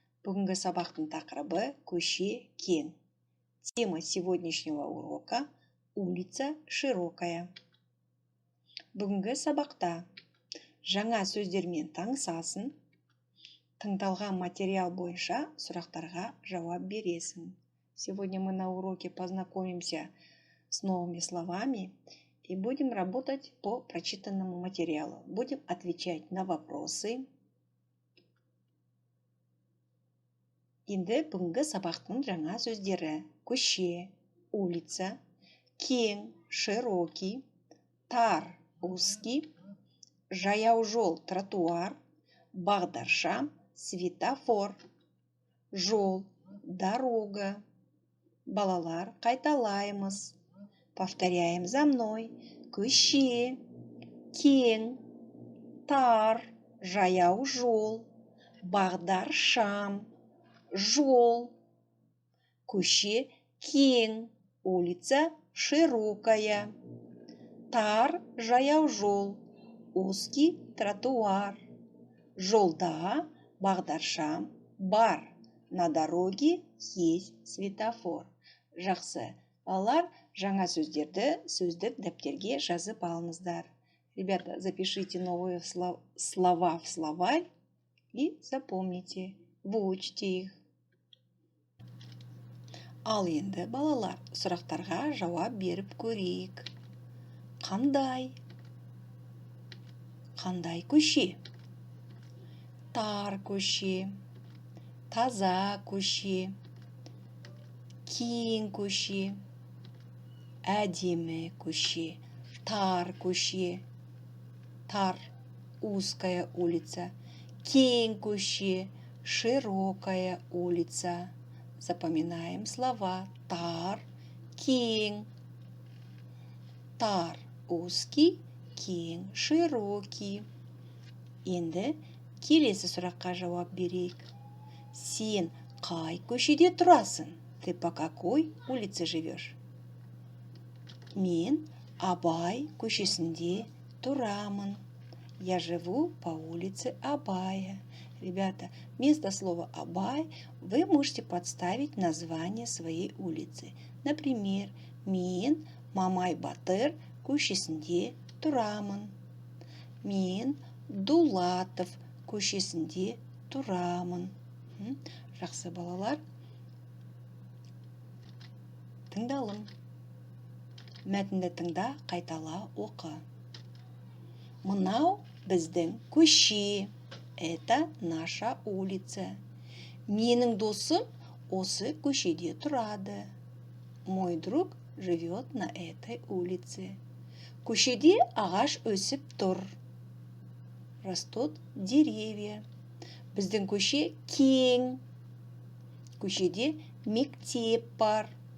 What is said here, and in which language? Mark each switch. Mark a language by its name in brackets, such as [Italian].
[Kazakh] Бүгінгі сабақтың тақырыбы көше кең. [Russian] Тема сегодняшнего урока – улица широкая. [Kazakh] Бүгінгі сабақта жаңа сөздермен танысасың, тыңдалған материал бойынша сұрақтарға жауап бересің. [Russian] Сегодня мы на уроке познакомимся с новыми словами и будем работать по прочитанному материалу. Будем отвечать на вопросы. [Kazakh] Енді бүгінгі сабақтың жаңа сөздері: көше, улица, кең, широкий, тар, узкий, жаяу жол, тротуар, бағдаршам, светофор, жол, дорога. Балалар, қайталаймыз. [Russian] Повторяем за мной. [Kazakh] Көше, кең, тар, жаяу жол, бағдаршам, жол. Көше кең, [Russian] улица широкая. [Kazakh] Тар, жаяу жол, [Russian] узкий тротуар. [Kazakh] Жолда бағдаршам бар. [Russian] На дороге есть светофор. [Kazakh] Жақсы. Балалар, жаңа сөздерді сөздік дәптерге жазып алыңыздар. [Russian] Ребята, запишите новые слова в словарь и запомните, выучите их. [Kazakh] Ал енді, балалар, сұрақтарға жауап беріп көрейік. Қандай? Қандай көше? Тар көше, таза көше, кең көше, әдемі көше, тар көше, тар, [Russian] узкая улица, [Kazakh] кең көше, [Russian] широкая улица. Запоминаем слова: тар, кең, тар, узкий, кең, широкий. [Kazakh] Енді келесі сұраққа жауап берейік. Сен қай көшеде тұрасың? [Russian] Ты по какой улице живешь? [Kazakh] Мен Абай көшесінде тұрамын. [Russian] Я живу по улице Абая. Ребята, вместо слова Абай вы можете подставить название своей улицы. [Kazakh] Например, мен Мамай Батыр көшесінде тұрамын. Мен Дулатов көшесінде тұрамын. Жақсы, балалар. Тыңдалым. Мәтінді тыңда, қайтала оқы. Мынау біздің көше. [Russian] Это наша улица. [Kazakh] Менің досым осы көшеде тұрады. [Russian] Мой друг живет на этой улице. [Kazakh] Көшеде ағаш өсіп тұр. [Russian] Растут деревья. [Kazakh] Біздің көше кең. Көшеде мектеп бар.